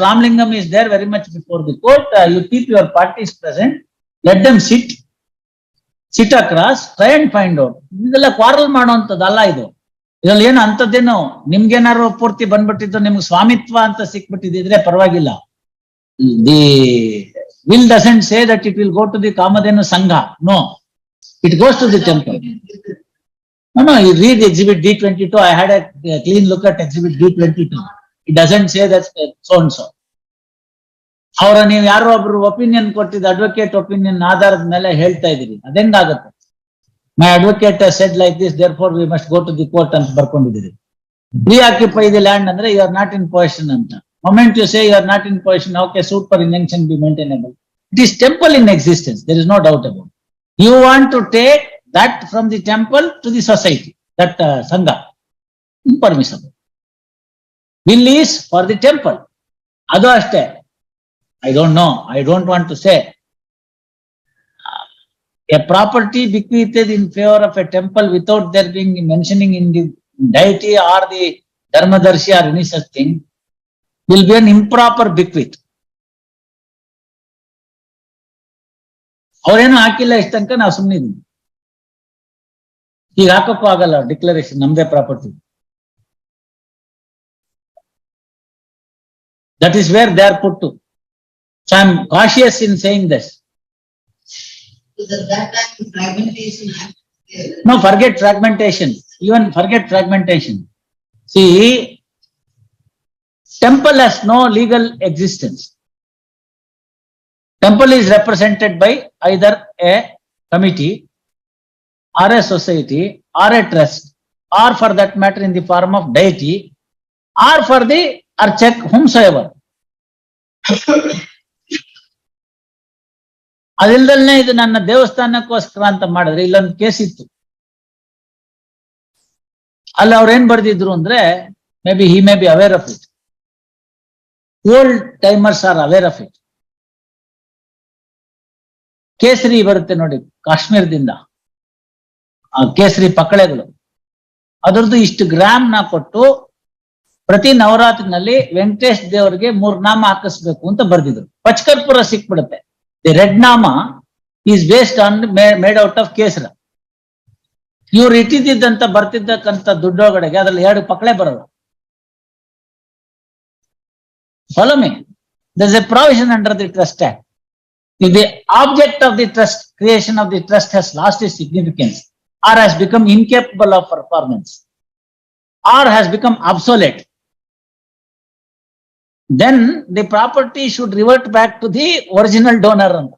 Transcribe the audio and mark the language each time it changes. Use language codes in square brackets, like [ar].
[en] Ramlingam is there very much before the court. You keep your parties present, let them sit across, try and find out. [kn] ಇದೆಲ್ಲ quarrel ಮಾಡುವಂಥದ್ದಲ್ಲ ಇದು. ಇದ್ರಲ್ಲಿ ಏನು ಅಂತದ್ದೇನು ನಿಮ್ಗೇನಾದ್ರು ಪೂರ್ತಿ ಬಂದ್ಬಿಟ್ಟಿದ್ದು ನಿಮ್ಗೆ ಸ್ವಾಮಿತ್ವ ಅಂತ ಸಿಕ್ಬಿಟ್ಟಿದ್ರೆ ಪರವಾಗಿಲ್ಲ. [en] The will doesn't say that it will go to the Kamadhenu Sangha. No, it goes to the temple. No, you read exhibit D22. I had a clean look at exhibit D22. It doesn't say that so and so. [kn] ಅವರ ನೀವು ಯಾರೋ ಒಬ್ರು opinion ಕೊಟ್ಟಿದ್ದ advocate opinion ಆಧಾರದ ಮೇಲೆ ಹೇಳ್ತಾ ಇದೀರಿ, ಅದೆಂಗಾಗುತ್ತೆ? [en] my advocate said like this, therefore we must go to the court [kn] ಅಂತ ಬರ್ಕೊಂಡಿದ್ದೀರಿ. [en] Reoccupy the land ಅಂದ್ರೆ you are not in position ಅಂತ. Moment you say you are not in position, okay, super intention be maintainable. It is temple in existence. There is no doubt about it. You want to take that from the temple to the society, that Sangha. Impermissible. Will is for the temple. [kn] Adu ashte. [en] I don't know. I don't want to say. A property bequeathed in favor of a temple without there being mentioning in the deity or the Dharmadarshi or any such thing will be an improper bequeath. [kn] ಅವ್ರೇನು ಹಾಕಿಲ್ಲ ಇಷ್ಟ ತನಕ ನಾವು ಸುಮ್ಮನೆ ಇದೀವಿ. ಈಗ ಹಾಕಕ್ಕೂ ಆಗಲ್ಲ declaration ನಮ್ದೇ property. [en] That is where they are put to. So I am cautious in saying this. That time fragmentation. No, forget fragmentation. Even forget fragmentation. See, temple has no legal existence. Temple is represented by either a committee or a society or a trust, or for that matter in the form of deity, or for the archak whomsoever. [kn] ಅದಿಲ್ದಲ್ನೇ ಇದು ನನ್ನ ದೇವಸ್ಥಾನಕ್ಕೋಸ್ಕರ ಅಂತ ಮಾಡಿದ್ರೆ ಇಲ್ಲೊಂದು case ಇತ್ತು. ಅಲ್ಲಿ ಅವ್ರು ಏನ್ ಬರ್ದಿದ್ರು ಅಂದ್ರೆ, [en] May be he may be aware of it. Old timers are aware of it. [kn] ಕೇಸರಿ ಬರುತ್ತೆ ನೋಡಿ ಕಾಶ್ಮೀರದಿಂದ, ಆ ಕೇಸರಿ ಪಕ್ಕಳೆಗಳು, ಅದರದ್ದು ಇಷ್ಟು ಗ್ರಾಮ್ ನ ಕೊಟ್ಟು ಪ್ರತಿ ನವರಾತ್ರಿನಲ್ಲಿ ವೆಂಕಟೇಶ್ ದೇವರಿಗೆ 3 ನಾಮ ಹಾಕಿಸ್ಬೇಕು ಅಂತ ಬರ್ದಿದ್ರು. ಪಚ್ಕರ್ಪುರ ಸಿಕ್ಬಿಡುತ್ತೆ. [en] The red ನಾಮ is based on made out of ಕೇಸರ. [kn] ಇವ್ರು ಇಟ್ಟಿದ್ದಂತ ಬರ್ತಿದ್ದಕ್ಕಂತ ದುಡ್ಡೊಳಗಡೆಗೆ ಅದ್ರಲ್ಲಿ 2 ಪಕ್ಕಳೆ ಬರೋದು. [en] Follow me. There's a provision under the Trust Act. If the object of the trust, creation of the trust has lost its significance, or has become incapable of performance, or has become obsolete, then the property should revert back to the original donor.